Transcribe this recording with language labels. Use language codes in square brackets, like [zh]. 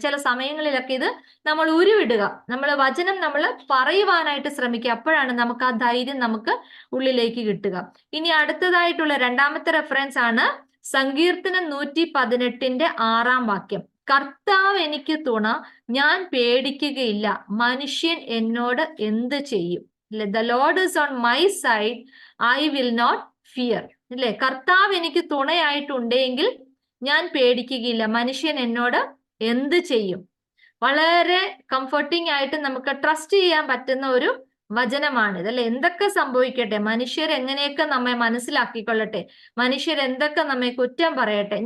[ml] ചില സമയങ്ങളിലൊക്കെ ഇത് നമ്മൾ ഉരുവിടുക, വചനം നമ്മൾ പറയുവാനായിട്ട് ശ്രമിക്കുക, അപ്പോഴാണ് നമുക്ക് ആ ധൈര്യം നമുക്ക് ഉള്ളിലേക്ക് കിട്ടുക. ഇനി അടുത്തതായിട്ടുള്ള 2-ാമത്തെ റെഫറൻസ് ആണ് സങ്കീർത്തനം 118-ന്റെ 6-ാം വാക്യം. കർത്താവ് എനിക്ക് തുണ, ഞാൻ പേടിക്കുകയില്ല, മനുഷ്യൻ എന്നോട് എന്ത് ചെയ്യും? [en] The Lord is on my side, I will not fear. [ml] അല്ലെ, കർത്താവ് എനിക്ക് തുണയായിട്ടുണ്ടെങ്കിൽ ഞാൻ പേടിക്കുകയില്ല, മനുഷ്യൻ എന്നോട് എന്ത് ചെയ്യും? വളരെ കംഫർട്ടിംഗ് ആയിട്ട് നമുക്ക് ട്രസ്റ്റ് ചെയ്യാൻ പറ്റുന്ന ഒരു വചനമാണിത് അല്ലെ. എന്തൊക്കെ സംഭവിക്കട്ടെ, മനുഷ്യർ എങ്ങനെയൊക്കെ നമ്മെ മനസ്സിലാക്കിക്കൊള്ളട്ടെ, മനുഷ്യർ എന്തൊക്കെ നമ്മെ കുറ്റം പറയട്ടെ.